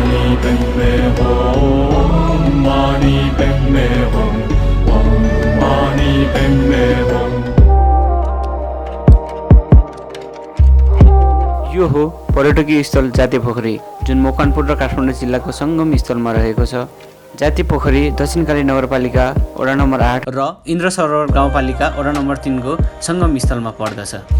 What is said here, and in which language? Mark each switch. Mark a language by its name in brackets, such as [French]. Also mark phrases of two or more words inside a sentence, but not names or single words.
[Sanskrit] पद्मे हुम्, मणि पद्मे हुम्, ॐ मणि पद्मे हुम्। [Nepali] यो हो पर्यटकीय स्थल जाति पोखरी, जुन मकवानपुर र काठमाडौँ जिल्लाको सङ्गम स्थलमा रहेको छ। जाति पोखरी दक्षिणकाली नगरपालिका वडा नम्बर 8 र इन्द्र सरोवर गाउँपालिका वडा नम्बर 3 को सङ्गम स्थलमा पर्दछ।